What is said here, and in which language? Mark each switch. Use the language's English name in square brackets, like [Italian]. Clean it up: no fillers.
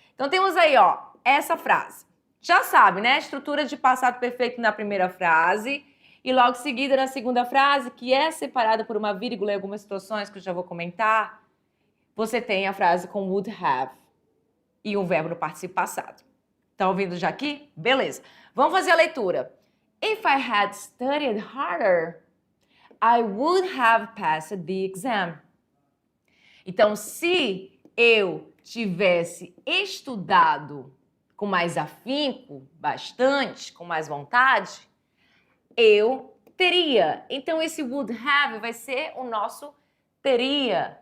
[Portuguese] Então temos aí, ó, essa frase. Já sabe, né? Estrutura de passado perfeito na primeira frase e logo seguida na segunda frase, que é separada por uma vírgula em algumas situações que eu já vou comentar, você tem a frase com would have e um verbo no participo passado. Tá ouvindo já aqui? Beleza. Vamos fazer a leitura. [English] If I had studied harder, I would have passed the exam. [Portuguese] Então, se eu tivesse estudado com mais afinco, bastante, com mais vontade, eu teria. Então, esse would have vai ser o nosso teria.